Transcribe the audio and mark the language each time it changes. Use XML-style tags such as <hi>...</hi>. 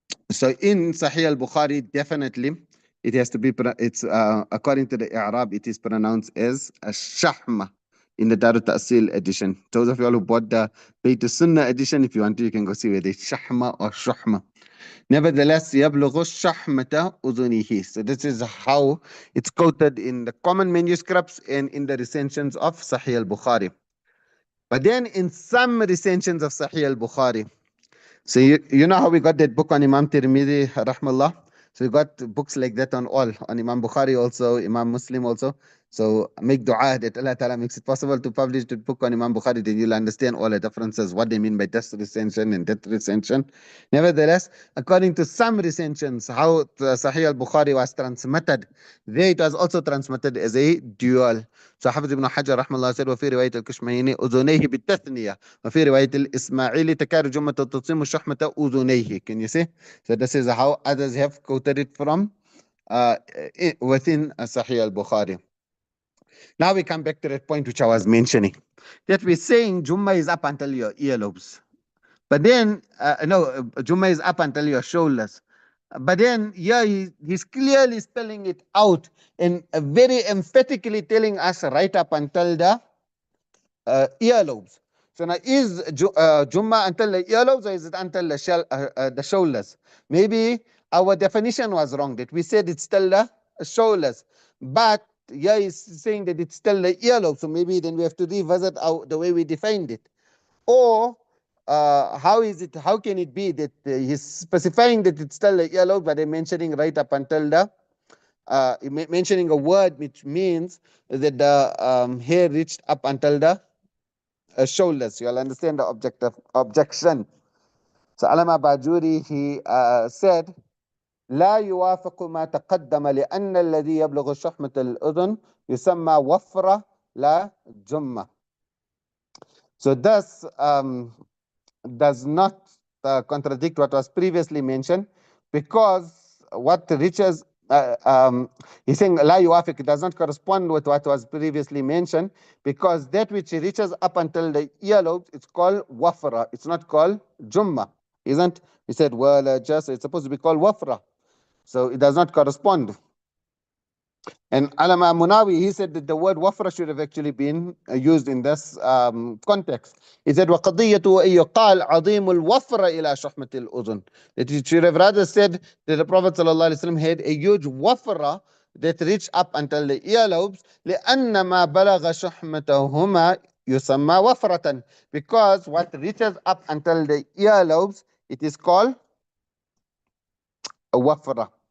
<en>So in Sahih al-Bukhari, definitely it has to be, it's according to the I'rab, it is pronounced as Shahma in the Darut Ta'sil edition. Those of you all who bought the Bayt Sunnah edition, if you want to, you can go see whether it's Shahma or Shuhma. Nevertheless,</en> <ar>يَبْلُغُ الشَّحْمَةَ أُذُنِهِ.</ar> <en>So this is how it's quoted in the common manuscripts and in the recensions of Sahih al-Bukhari. But then in some recensions of Sahih al-Bukhari, so you know how we got that book on Imam Tirmidhi, rahmallah? So we got books like that on all, on Imam Bukhari also, Imam Muslim also. So make dua that Allah Ta'ala makes it possible to publish the book on Imam Bukhari, then you'll understand all the differences, what they mean by this recension and that recension. Nevertheless, according to some recensions, how Sahih al-Bukhari was transmitted, there it was also transmitted as a dual. So Hafiz ibn Hajar rahmallah said,</en> <ar>وفي رواية الكشميني أذنيه بالتثنية وفي رواية الإسماعيلي تكاد جمة تتصم شحمة أذنيه.</ar> <en>Can you see? So this is how others have quoted it from within Sahih al-Bukhari. Now we come back to that point which I was mentioning. That we're saying Jumma is up until your earlobes. But then, Jumma is up until your shoulders. But then, yeah, he's clearly spelling it out and very emphatically telling us right up until the earlobes. So now, is Jumma until the earlobes or is it until the shoulders? Maybe our definition was wrong, that we said it's till the shoulders. But yeah, he's saying that it's still the earlobe. So maybe then we have to revisit the way we defined it. Or how is it? How can it be that he's specifying that it's still the earlobe, but they're mentioning right up until the mentioning a word which means that the hair reached up until the shoulders. You'll understand the objection. So Alama Bajuri, he said,</en> <ar>لا يوافق ما تقدم لأن الذي يبلغ شحمة الأذن يسمى وفرة لا جمة.</ar> <en>So this does not contradict what was previously mentioned, because what reaches he's saying la yuwafiq, it does not correspond with what was previously mentioned, because that which reaches up until the earlobes, it's called wafra, it's not called jumma, isn't? He said, well, just it's supposed to be called wafra, so it does not correspond. And Alama Munawi, he said that the word wafra should have actually been used in this context. He said,</en> <ar>وَقَضِيَّةُ أَن يُقَالَ عَظِيمُ الْوَفْرَ إِلَى شُحْمَةِ الْأُذُنِ.</ar> <en>That he should have rather said that the Prophet ﷺ had a huge wafra that reached up until the earlobes,</en> <ar>لأن ما بلغ شحمتهما يسمى وفرة.</ar> <en>Because what reaches up until the earlobes, it is called a wafra.</en>